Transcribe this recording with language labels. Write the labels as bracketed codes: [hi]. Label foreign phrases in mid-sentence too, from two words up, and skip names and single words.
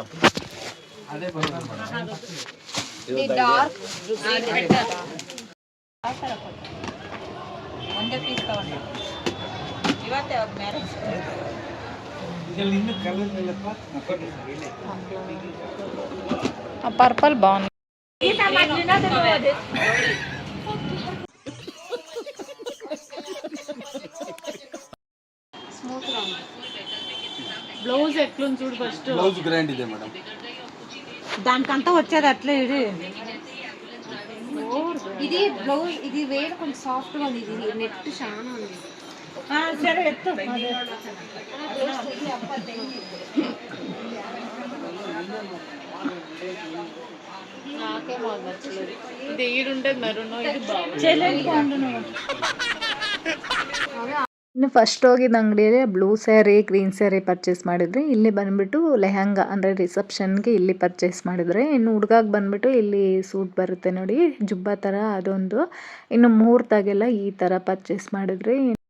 [kn] ಅದೇ ಒಂದೇ ಪೀಸ್ ತಗೊಂಡು ಇವತ್ತೇ ಅವ್ರ ಮ್ಯಾರೇಜ್ ಪರ್ಪಲ್ ಬಾನ್ [te] బ్లౌజ్ ఎట్లుంది చూడు ఫస్ట్. [en] blouse grand [kn] ಇದೆ [te] మేడం, దానికంతా వచ్చేది అట్లే. ఇది బ్లౌజ్, ఇది వేరే కొంచెం సాఫ్ట్ గా ఉంది. ఇది నెట్ చాలా ఉంది. సరే ఎత్తు. నాకేం నచ్చలేదు. ఇది ఈడుంటే మెరూన్, ఇది బాగుంది. [kn] ಇನ್ನು ಫಸ್ಟ್ ಹೋಗಿದ್ದ ಅಂಗಡಿಯಲ್ಲಿ [en] blue saree, green saree purchase [kn] ಮಾಡಿದ್ರಿ. ಇಲ್ಲಿ ಬಂದುಬಿಟ್ಟು ಲೆಹಂಗಾ ಅಂದರೆ ರಿಸೆಪ್ಷನ್ಗೆ ಇಲ್ಲಿ ಪರ್ಚೇಸ್ ಮಾಡಿದ್ರೆ. ಇನ್ನು ಹುಡುಗಾಗೆ ಬಂದುಬಿಟ್ಟು ಇಲ್ಲಿ ಸೂಟ್ ಬರುತ್ತೆ ನೋಡಿ, ಜುಬ್ಬಾ ಥರ, ಅದೊಂದು. ಇನ್ನು ಮುಹೂರ್ತಾಗೆಲ್ಲ ಈ ಥರ ಪರ್ಚೇಸ್ ಮಾಡಿದ್ರಿ.